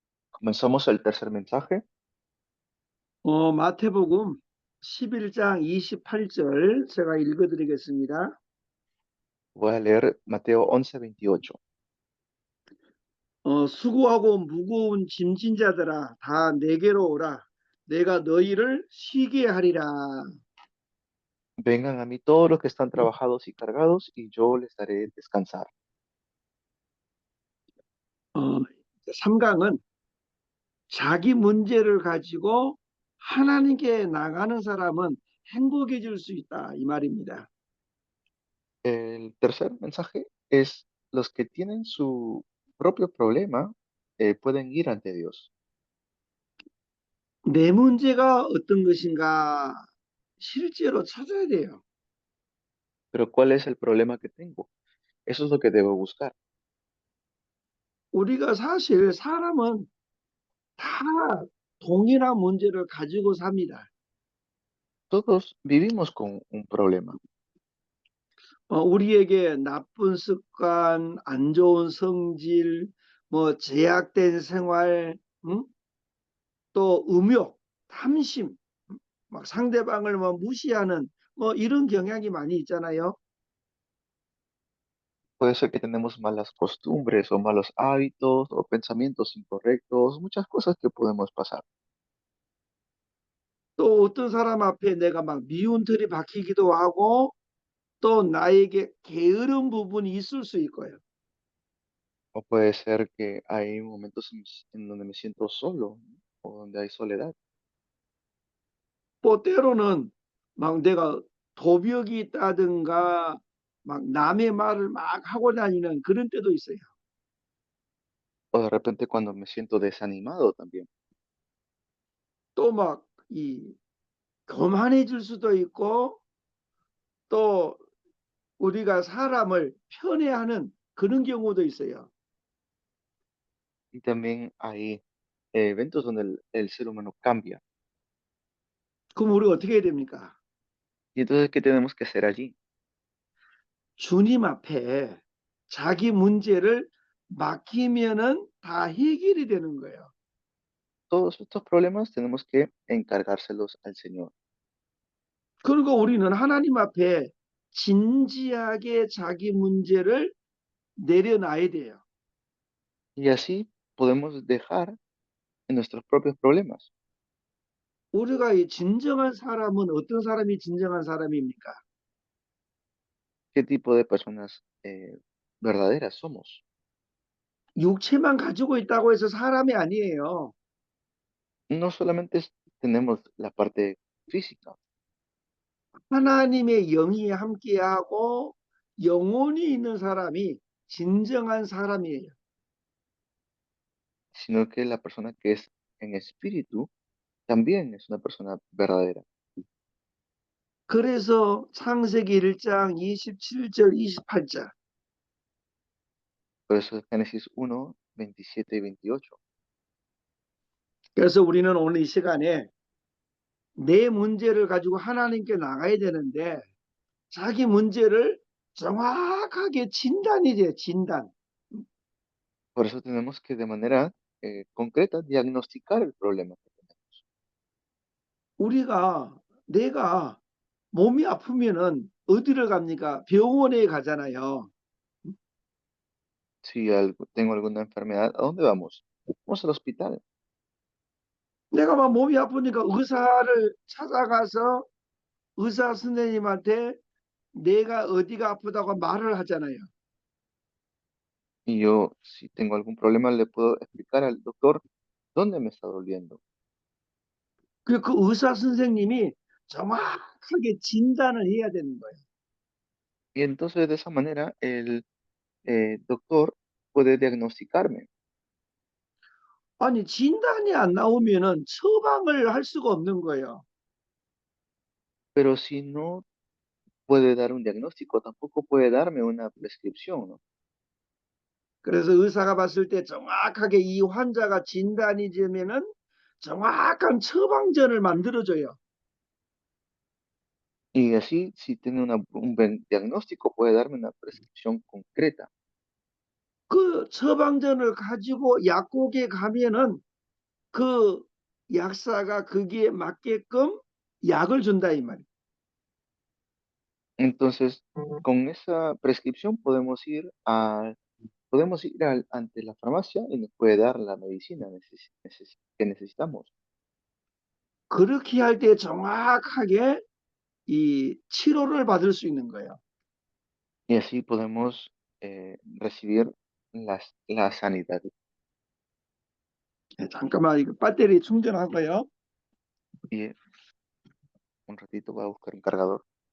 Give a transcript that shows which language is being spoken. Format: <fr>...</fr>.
<es>Comenzamos el tercer mensaje.</es> <ko>마태복음 11장 28절 제가 읽어드리겠습니다.</ko> <es>Voy a leer Mateo 11:28.</es> <ko>수고하고 무거운 짐진 자들아 다 내게로 오라. 내가 너희를 쉬게 하리라.</ko> <es>Vengan a mí todos los que están trabajados y cargados, y yo les daré descansar.</es> <ko>3강은 자기 문제를 가지고 하나님께 나가는 사람은 행복해질 수 있다 이 말입니다.</ko> <es>El tercer mensaje es los que tienen su propio problema pueden ir ante Dios.</es> <ko>내 문제가 어떤 것인가 실제로 찾아야 돼요.</ko> <es>Pero ¿cuál es el problema que tengo? Eso es lo que debo buscar.</es> <ko>우리가 사실 사람은 다 동일한 문제를 가지고 삽니다.</ko> <es>Todos vivimos con un problema.</es> <ko>우리에게 나쁜 습관, 안 좋은 성질, 뭐 제약된 생활, 응? 또 음욕, 탐심, 막 상대방을 뭐 무시하는 뭐 이런 경향이 많이 있잖아요.</ko> <es>Puede ser que tenemos malas costumbres o malos hábitos o pensamientos incorrectos, muchas cosas que podemos pasar.</es> <ko>또 어떤 사람 앞에 내가 막 미운 털이 박히기도 하고 또 나에게 게으른 부분이 있을 수 있고요.</ko> <es>O puede ser que hay momentos en donde me siento solo, ¿no? O donde hay soledad.</es> <ko>또 때로는 막 내가 도벽이 있다든가 막 남의 말을 막 하고 다니는 그런 때도 있어요.</ko> <es>O de repente cuando me siento desanimado también.</es> <ko>또 막 이 교만해질 수도 있고 또 우리가 사람을 편애하는 그런 경우도 있어요.</ko> <es>Y también hay eventos donde el ser humano cambia.</es> <ko>그럼 우리가 어떻게 해야 됩니까?</ko> <es>Y entonces, ¿qué tenemos que hacer allí?</es> <ko>주님 앞에 자기 문제를 맡기면은 다 해결이 되는 거예요.</ko> <es>Todos estos problemas tenemos que encargárselos al Señor.</es> <ko>그리고 우리는 하나님 앞에 진지하게 자기 문제를 내려놔야 돼요.</ko> <es>Y así podemos dejar en nuestros propios problemas.</es> <ko>우리가 이 진정한 사람은 어떤 사람이 진정한 사람입니까?</ko> <es>¿Qué tipo de personas verdaderas somos?</es> <ko>육체만 가지고 있다고 해서 사람이 아니에요.</ko> <es>No solamente tenemos la parte física,</es> <ko>하나님의 영이 함께하고 영혼이 있는 사람이 진정한 사람이에요.</ko> <es>sino que la persona que es en espíritu también es una persona verdadera.</es> <ko>그래서 창세기 1장 27절 28절.</ko> <es>Por eso es Génesis 1, 27 y 28.</es> <ko>그래서 우리는 오늘 이 시간에 내 문제를 가지고 하나님께 나가야 되는데 자기 문제를 정확하게 진단이 돼, 진단.</ko> <es>Por eso tenemos que de manera concreta diagnosticar el problema que tenemos.</es> <ko>우리가 내가 몸이 아프면은 어디를 갑니까? 병원에 가잖아요.</ko> <es>Si tengo alguna enfermedad, ¿a dónde vamos? Vamos al hospital.</es> <ko>내가 막 몸이 아프니까 의사를 찾아가서 의사 선생님한테 내가 어디가 아프다고 말을 하잖아요.</ko> <es>Y yo, si tengo algún problema, le puedo explicar al doctor dónde me está doliendo.</es> <ko>그 의사 선생님이 정확하게 진단을 해야 되는 거예요.</ko> <es>Y entonces de esa manera el doctor puede diagnosticarme.</es> <ko>아니, 진단이 안 나오면은 처방을 할 수가 없는 거예요.</ko> <es>Pero si no puede dar un diagnóstico, tampoco puede darme una prescripción, ¿no?</es> <ko>그래서 의사가 봤을 때 정확하게 이 환자가 진단이 되면은 정확한 처방전을 만들어줘요.</ko> <es>Y así, si tiene un buen diagnóstico, puede darme una prescripción concreta.</es> <ko>그 처방전을 가지고 약국에 가면은 그 약사가 거기에 맞게끔 약을 준다 이 말이에요.</ko> <es>Entonces, con esa prescripción podemos ir ante la farmacia y nos puede dar la medicina que necesitamos.</es> <ko>그렇게 할 때 정확하게 이 치료를 받을 수 있는 거예요.</ko> <es>Y así podemos recibir la sanidad.</es> <ko>예, 잠깐만 이거 배터리 충전하고요.</ko> <es>Y un ratito voy a buscar un cargador.</es>